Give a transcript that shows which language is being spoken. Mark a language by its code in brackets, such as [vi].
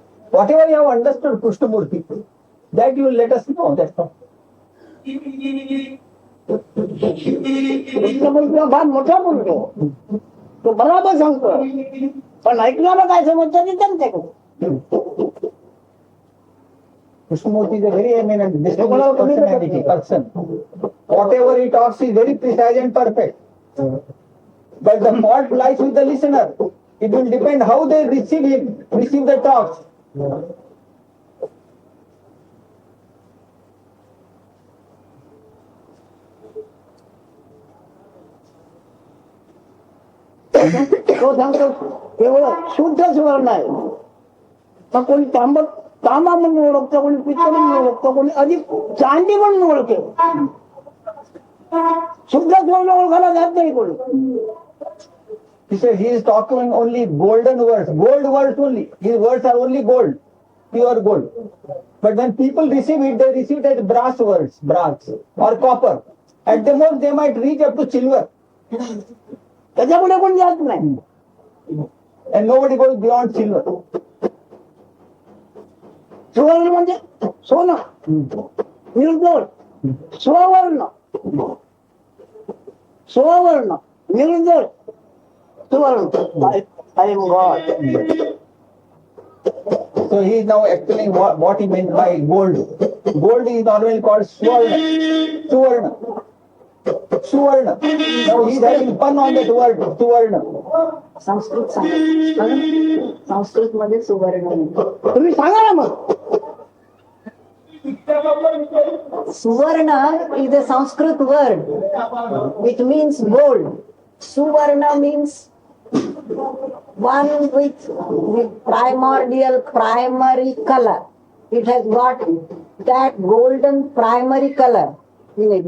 [en] Whatever you have understood Krishnamurti, that you will let us know. That's all. [mr] Krishnamurthy फार मोठा बोलतो, तो बराबर सांगतो, पण ऐकणारा काय समजतं ते त्यांच्याकडे. [en] Krishnamurti is a very eminent, distinguished person. Whatever he talks is very precise and perfect. But the fault lies with the listener. It will depend how they receive the talks. [mr] तो सांगतो केवळ शुद्ध सुवर्ण आहे. मग कोणी तांबा म्हणून ओळखतं, कोणी पित्त म्हणून ओळखतं, कोणी अधिक चांदी म्हणून ओळखते. शुद्ध सुवर्ण ओळखायला जात नाही कोणी. [en] He said he is talking only golden words, gold words only. His words are only gold, pure gold. But when people receive it, they receive it as brass words, brass or copper. At the most, they might reach up to silver. [mr] त्याच्यापुढे कोण जात नाही. [en] And nobody goes beyond silver. [mr] सुवर्ण म्हणजे सोनं, निर्दोष, स्ववर्ण, स्ववर्ण निर्दोष सुवर्ण. [en] I am God. So he is now explaining what he meant by gold. Gold is normally called Swarna. Suvarna. Suvarna. Now he is having fun on that word, Suvarna. [mr] Sanskrit सांगा. संस्कृत मध्ये सुवर्ण म्हणतात. तुम्ही सांगा ना मग. [en] Suvarna is a Sanskrit word which means gold. Suvarna means one with primary color. It has got that golden primary color in it.